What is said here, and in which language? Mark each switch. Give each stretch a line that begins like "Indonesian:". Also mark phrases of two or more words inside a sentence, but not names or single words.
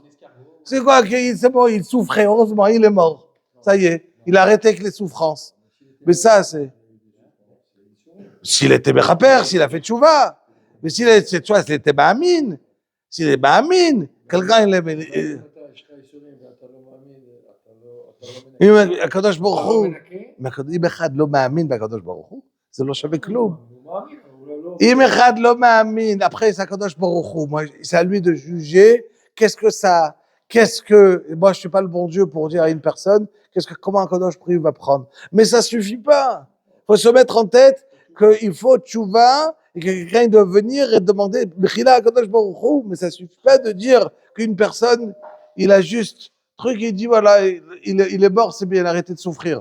French: C'est quoi? C'est bon, il souffrait, heureusement, il est mort. Ça y est, il a arrêté avec les souffrances. Mais ça, c'est... S'il était Mechaper, s'il a fait tchouva. Mais s'il était Ba'amin. S'il est Ba'amin, quelqu'un, il est...
Hebrew: הקדוש ברוך הוא, אם אחד לא מאמין בקדוש ברוך הוא, זה לא שווה כלום. אם אחד לא מאמין,
French: après c'est
Hebrew: הקדוש ברוך הוא,
French: c'est à lui de juger, moi je suis pas le bon Dieu pour dire à une personne, comment un
Hebrew: קדוש ברוך הוא
French: va prendre. Mais ça suffit pas. Il faut se mettre en tête qu'il faut tchouva, et que quelqu'un doit venir et demander, Mechila à
Hebrew: קדוש ברוך הוא,
French: mais ça suffit pas de dire qu'une personne, il a juste truc, il dit voilà, il est mort, c'est bien, arrêtez de souffrir.